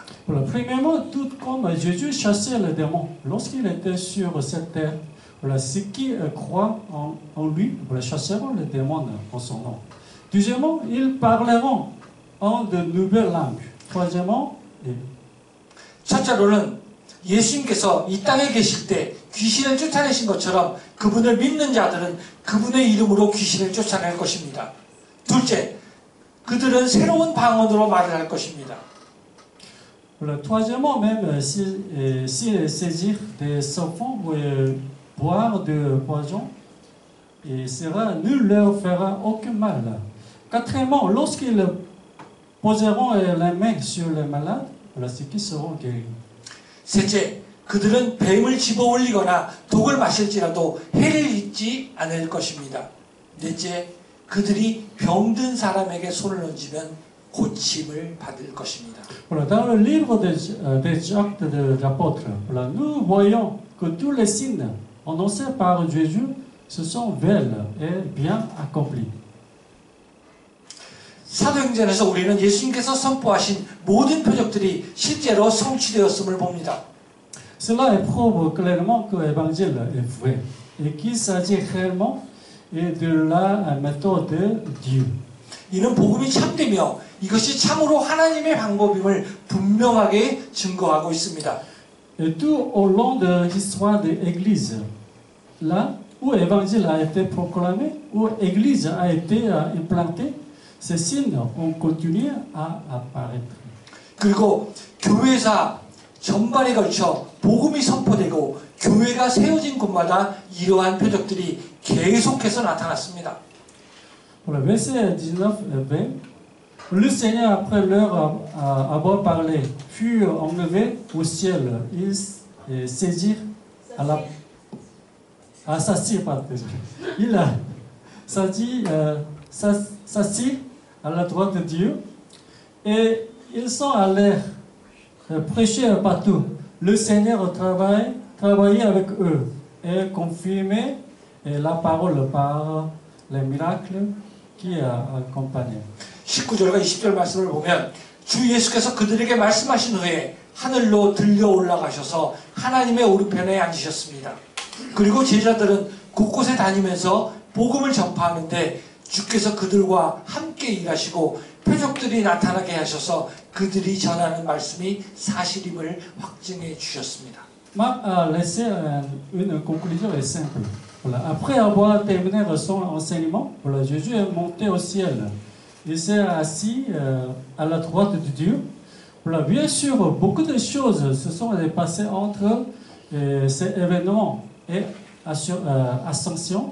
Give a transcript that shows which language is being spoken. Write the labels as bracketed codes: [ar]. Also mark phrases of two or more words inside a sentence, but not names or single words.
[fr] Voilà. Premièrement, tout comme Jésus chassait les démons lorsqu'il était sur cette terre, voilà, ceux qui croient en lui voilà, chasseront les démons en son nom. Deuxièmement, ils parleront en de nouvelles langues. Troisièmement, [ko] 첫째로는 예수님께서 이 땅에 계실 때 귀신을 쫓아내신 것처럼 그분을 믿는 자들은 그분의 이름으로 귀신을 쫓아낼 것입니다. 둘째, 그들은 새로운 방언으로 말을 할 것입니다. [fr] voilà. Troisièmement, même s'ils saisirent des serpents ou boire de poison, nul leur fera aucun mal. Quatrièmement, lorsqu'ils poseront les mains sur les malades, voilà, ceux qui seront guéris. [ko] 셋째, 그들은 뱀을 집어올리거나 독을 마실지라도 해를 입지 않을 것입니다. 넷째, 그들이 병든 사람에게 손을 얹으면 고침을 받을 것입니다. [fr] Voilà, dans le livre des actes des apôtres, voilà, nous voyons que tous les signes annoncés par Jésus se sont vels et bien accomplis. [ko] 사도행전에서 우리는 예수님께서 선포하신 모든 표적들이 실제로 성취되었음을 봅니다. [fr] Cela prouve clairement que l'évangile est vrai et qu'il s'agit réellement de la méthode de Dieu. [ko] 이는 복음이 참되며 이것이 참으로 하나님의 방법임을 분명하게 증거하고 있습니다. [fr] Et tout au long de l'histoire de l'Église, là où l'évangile a été proclamé, où l'Église a été implantée, ces signes ont continué à apparaître. [ko] 그리고 교회사 전반에 걸쳐 복음이 선포되고 교회가 세워진 곳마다 이러한 표적들이 계속해서 나타났습니다. [fr] Voilà, verset 19 et 20. Le Seigneur, après leur avoir parlé, fut enlevé au ciel. Ils saisirent Il a s'assit à la droite de Dieu et ils sont allés prêcher partout. Le Seigneur travaillait avec eux et confirmait la parole par les miracles qui accompagnaient. [ko] 19절과 20절 말씀을 보면 주 예수께서 그들에게 말씀하신 후에 하늘로 들려 올라가셔서 하나님의 오른편에 앉으셨습니다. 그리고 제자들은 곳곳에 다니면서 복음을 전파하는데 주께서 그들과 함께 일하시고 표적들이 나타나게 하셔서 그들이 전하는 말씀이 사실임을 확증해 주셨습니다. [fr] Marc a laissé une conclusion simple. Voilà. Après avoir terminé son enseignement, voilà, Jésus est monté au ciel. Il s'est assis à la droite de Dieu. Voilà. Bien sûr, beaucoup de choses se sont passées entre ces événements et ascension.